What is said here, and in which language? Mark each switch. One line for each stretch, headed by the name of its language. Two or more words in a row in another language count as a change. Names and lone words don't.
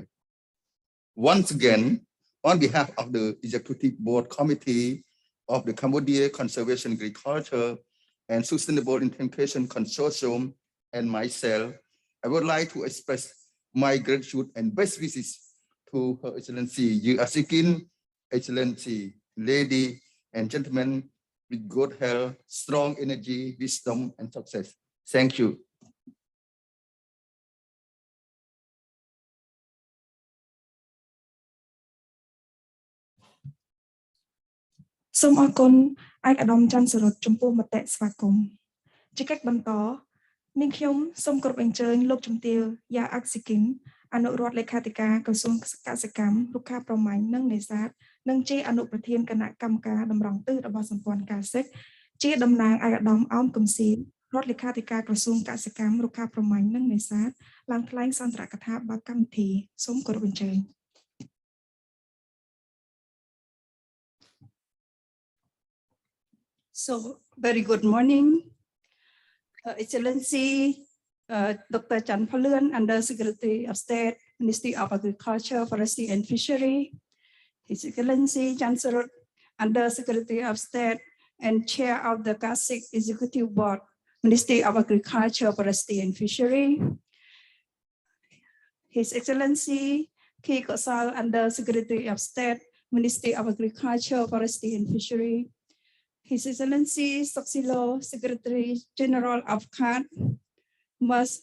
English: Once again, on behalf of the Executive Board Committee of the Cambodia Conservation Agriculture and Sustainable Intensification Consortium and myself, I would like to express my gratitude and best wishes to Her Excellency Asikin, Excellency, ladies and gentlemen, with good health, strong energy, wisdom, and success. Thank you.
Khmer: សូមអរគុណឯកឧត្តមច័ន្ទសរុតចំពោះមតិស្វាគមន៍ជាកិច្ចបន្តនាងខ្ញុំសូមគោរពអញ្ជើញលោកជំ ទាវយ៉ាអាក់ស៊ីគីនអនុរដ្ឋលេខាធិការក្រសួងកសិកម្មរុក្ខាប្រមាញ់និងនេសាទនិងជាអនុប្រធានគណៈកម្មការតម្រង់ទិសរបស់សម្ព័ន្ធកាសិកជាតំណាងឯកឧត្តមអោមកំសៀនរដ្ឋលេខាធិការក្រសួងកសិកម្មរុក្ខាប្រមាញ់និងនេសាទឡើងថ្លែងសន្ទរកថាបើកម្មវិធីសូមគោរពអញ្ជើញ
English: So, very good morning, Excellency Dr. Chan Phaluen, Undersecretary of State, Ministry of Agriculture, Forestry and Fishery, His Excellency Chan Saruth, Undersecretary of State and Chair of the CASIC Executive Board, Ministry of Agriculture, Forestry and Fishery, His Excellency Ki Kosal, Undersecretary of State, Ministry of Agriculture, Forestry and Fishery, His Excellency Soxilo, Secretary General of CARDI, Ms.